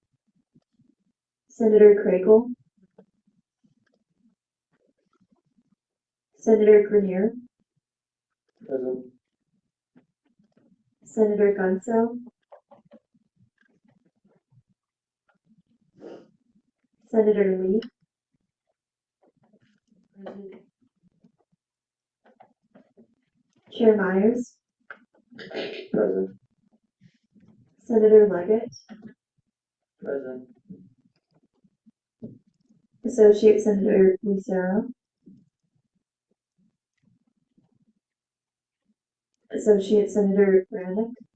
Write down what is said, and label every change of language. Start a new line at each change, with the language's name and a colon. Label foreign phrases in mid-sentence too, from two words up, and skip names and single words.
English: Senator Craigle. Senator Grenier. Present. Senator Gunso. Senator Lee. Present. Chair Myers. Present. Senator Leggett. Present. Associate Senator Lucero. Associate Senator Brannick.